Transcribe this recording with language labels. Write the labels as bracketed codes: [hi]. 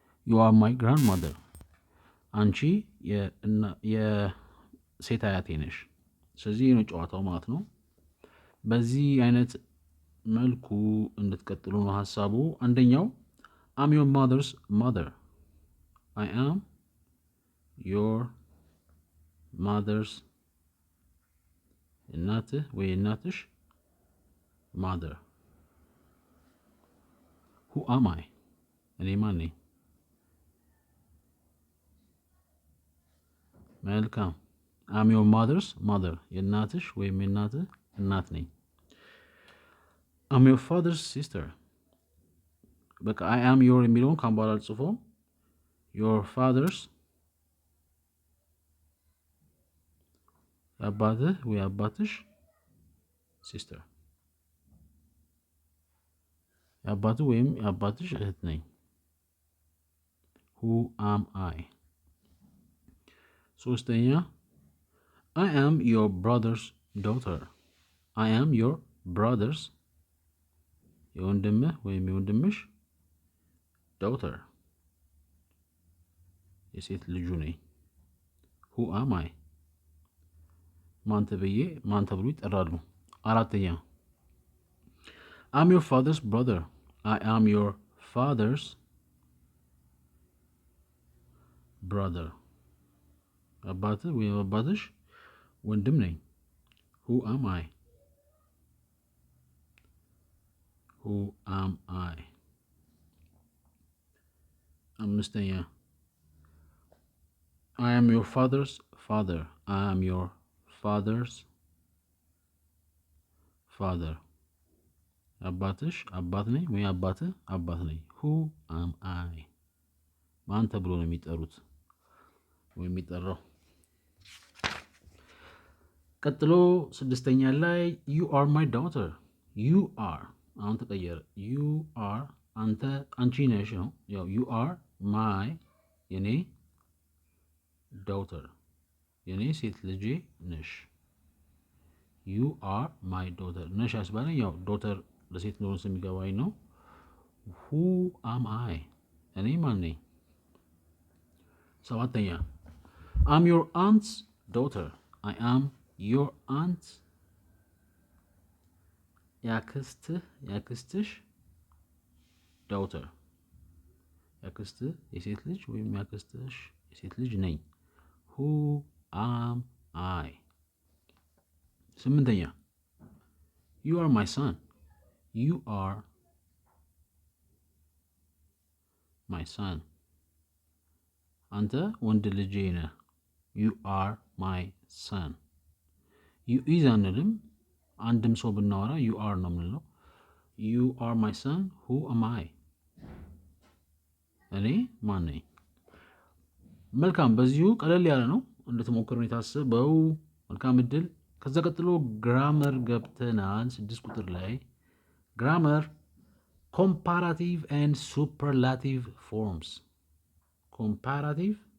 [en] you are my grandmother [am] አንቺ የሴት አያቴ ነሽ። ስለዚህ ይህ ነው ጨዋታው ማለት ነው። በዚህ አይነት መልኩ እንድትቀጥሉ ነው ሀሳቡ። አንደኛው [en] I'm your mother's mother. I am your mother's [am] እናትህ ወይ እናትሽ [en] mother. who am I [am] እኔ ማን ነኝ? መልካም። [en] I'm your mother's mother [am] የእናትሽ ወይም የእናትህ እናት ነኝ። [en] I'm your father's sister [am] በቃ [en] I am your [am] የሚለውን ካሁን በኋላ አልጽፎም። [en] your father's [am] የአባትህ ወይ አባትሽ sister የአባትህ ወይም የአባትሽ እህት ነኝ። [en] who am I? ሶስተኛ I am your brother's daughter. I am your brother's [am] የወንድምህ ወይም የወንድምሽ daughter የሴት ልጁ ነኝ። [en] who am I [am] ማን ተብሎ ይጠራሉ? [en] አራተኛ I'm your father's brother. I am your father's brother [am] አባትህ ወይም አባትሽ ወንድም ነኝ። [en] who am I? who am I? አምስተኛ I am your father's father. I am your father's father [am] አባትሽ አባት ነኝ ወይ አባትህ አባት ነኝ። [en] who am I [am] ማን ተብሎ ነው የሚጠሩት ወይ የሚጠራው? ቀጥሎ ስድስተኛ ላይ [en] you are my daughter. [am] you are አሁን ተቀየረ። you are አንቺ ነሽ ነው። ያው [en] you are my [am] የኔ daughter የኔ ሴት ልጄ ነሽ። [en] you are my daughter [am] ነሽ ያስባለኝ ያው daughter ለሴት እንደሆነ ስለሚገባኝ ነው። [en] who am I [am] እኔ ማን ነኝ? [en] ሰባተኛ I'm your aunt's daughter. I am your aunt ያክስትሽ daughter [am] ያክስትህ የሴት ልጅ ወይም ያክስትሽ የሴት ልጅ ነኝ። [en] who am I? ስምንተኛ you are my son. you are my son. [am] አንተ ወንድ ልጄ ነህ። [en] you are my son. you is [am] አንልም። አንድም ሰው ብናወራ you are ነው የምንለው። [en] you are my son. who am I? [am] እኔ ማን ነኝ? መልካም፣ በዚሁ ቀለል ያለ ነው እንድትሞክሩ የታሰበው። መልካም እድል። ከዛ ቀጥሎ ግራመር ገብተናል። 6 ቁጥር ላይ ግራመር ኮምፓራቲቭ ኤንድ ሱፐርላቲቭ ፎርምስ። ኮምፓራቲቭ